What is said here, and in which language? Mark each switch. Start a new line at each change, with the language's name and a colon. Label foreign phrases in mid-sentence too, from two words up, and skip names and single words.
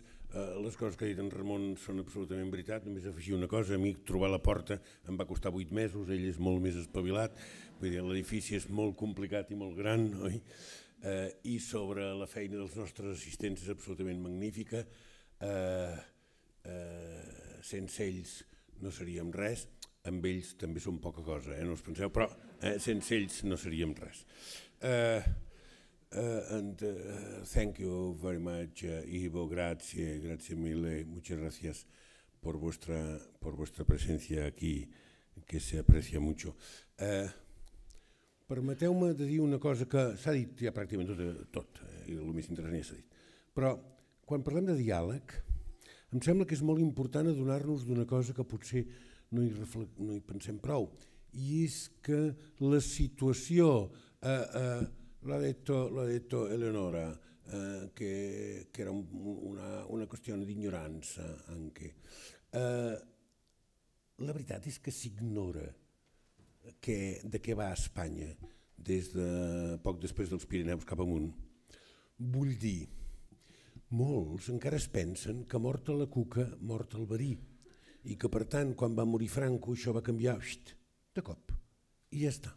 Catalan: Les coses que ha dit en Ramon són absolutament veritat, només afegir una cosa, a mi trobar la porta em va costar 8 mesos, ell és molt més espavilat, vull dir, l'edifici és molt complicat i molt gran, oi? I sobre la feina dels nostres assistents és absolutament magnífica, sense ells no seríem res, amb ells també som poca cosa, no us penseu, però sense ells no seríem res.
English: And thank you very much,
Italian: Ivo, grazie mille,
Spanish: muchas gracias por vuestra presencia aquí, que se aprecia mucho.
Catalan: Permeteu-me de dir una cosa que s'ha dit ja pràcticament tot, i el més interessant ja s'ha dit, però quan parlem de diàleg, em sembla que és molt important adonar-nos d'una cosa que potser no hi pensem prou, i és que la situació...
Italian: Lo ha detto Eleonora, che era una questione di ignoranza anche.
Catalan: La veritat és que s'ignora de què va a Espanya des de poc després dels Pirineus cap amunt. Vull dir, molts encara es pensen que morta la cuca, mort el verí, i que per tant quan va morir Franco això va canviar de cop, i ja està.